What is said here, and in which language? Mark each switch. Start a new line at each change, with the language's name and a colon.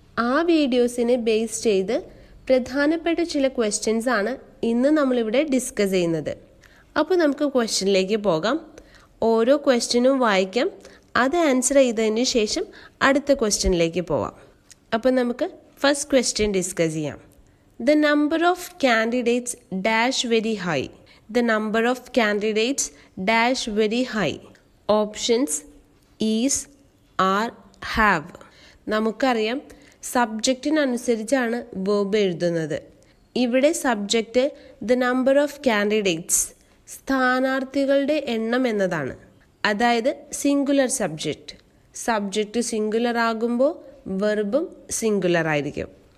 Malayalam: ആ വീഡിയോസിനെ ബേസ് ചെയ്ത് പ്രധാനപ്പെട്ട ചില ക്വസ്റ്റ്യൻസ് ആണ് ഇന്ന് നമ്മളിവിടെ ഡിസ്കസ് ചെയ്യുന്നത്. അപ്പോൾ നമുക്ക് ക്വസ്റ്റ്യനിലേക്ക് പോകാം. ഓരോ ക്വസ്റ്റ്യനും വായിക്കാം, അത് ആൻസർ ചെയ്തതിന് ശേഷം അടുത്ത ക്വസ്റ്റ്യനിലേക്ക് പോവാം. അപ്പോൾ നമുക്ക് ഫസ്റ്റ് ക്വസ്റ്റ്യൻ ഡിസ്കസ് ചെയ്യാം.
English: The number of candidates dash very high. The number of candidates dash very high. Options is, are, have.
Malayalam: നമുക്കറിയാം, സബ്ജക്റ്റിനനുസരിച്ചാണ് വേർബ് എഴുതുന്നത്. ഇവിടെ subject
English: the number of candidates,
Malayalam: സ്ഥാനാർത്ഥികളുടെ എണ്ണം എന്നതാണ്. അതായത് സിംഗുലർ സബ്ജക്റ്റ് സിംഗുലർ ആകുമ്പോൾ വെർബും സിംഗുലർ ആയിരിക്കും.